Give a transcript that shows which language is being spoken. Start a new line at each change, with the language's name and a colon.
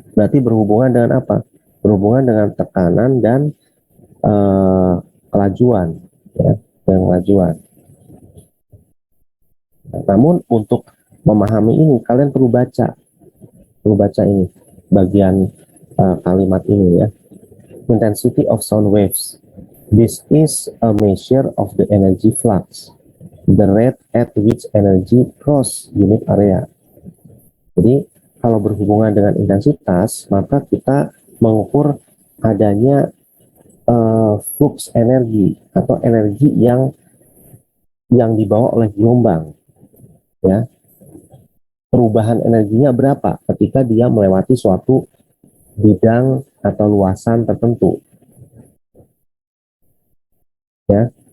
Indonesian: Berarti berhubungan dengan apa? Berhubungan dengan tekanan dan kelajuan ya, dan kelajuan. Namun untuk memahami ini kalian perlu baca ini bagian kalimat ini ya.
English: Intensity of sound waves. This is a measure of the energy flux, the rate at which energy cross unit area.
Indonesian: Jadi kalau berhubungan dengan intensitas, maka kita mengukur adanya flux energi atau energi yang dibawa oleh gelombang, ya. Perubahan energinya berapa ketika dia melewati suatu bidang atau luasan tertentu, ya.